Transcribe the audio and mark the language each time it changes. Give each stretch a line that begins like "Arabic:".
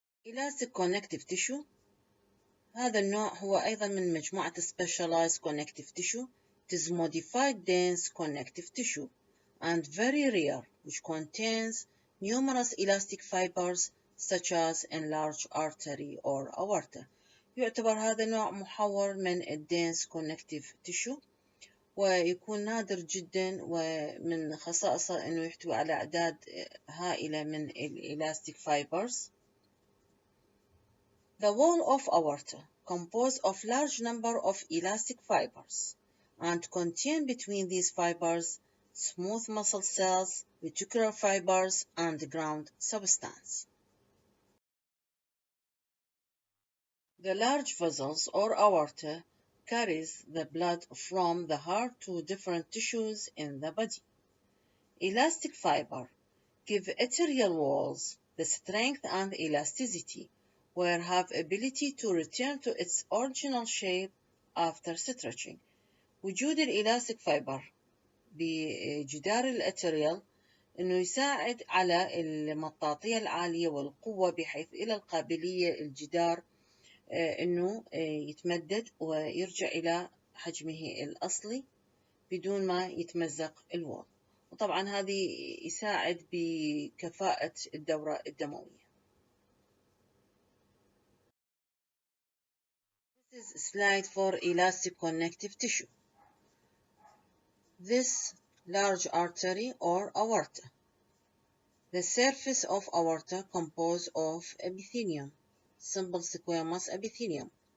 English: Elastic connective tissue:
Arabic: هذا النوع هو أيضا من مجموعة
English: specialized connective tissue. It is modified dense connective tissue and very rare, which contains numerous elastic fibers such as enlarged artery or aorta.
Arabic: يعتبر هذا النوع محور من
English: dense connective tissue،
Arabic: ويكون نادر جدا، ومن خصائصه أنه يحتوي على أعداد هائلة من
English: elastic fibers. The wall of aorta composed of large number of elastic fibers and contain between these fibers smooth muscle cells, reticular fibers, and ground substance. The large vessels or aorta carries the blood from the heart to different tissues in the body. Elastic fiber give arterial walls the strength and elasticity, where have ability to return to its original shape after stretching.
Arabic: وجود الإلاستيك فايبر بجدار الأتريال إنه يساعد على المطاطية العالية والقوة، بحيث إلى القابلية الجدار إنه يتمدد ويرجع إلى حجمه الأصلي بدون ما يتمزق الوول. وطبعا هذه يساعد بكفاءة الدورة الدموية.
English: This is a slide for elastic connective tissue. This large artery or aorta. The surface of aorta composed of epithelium, simple squamous epithelium.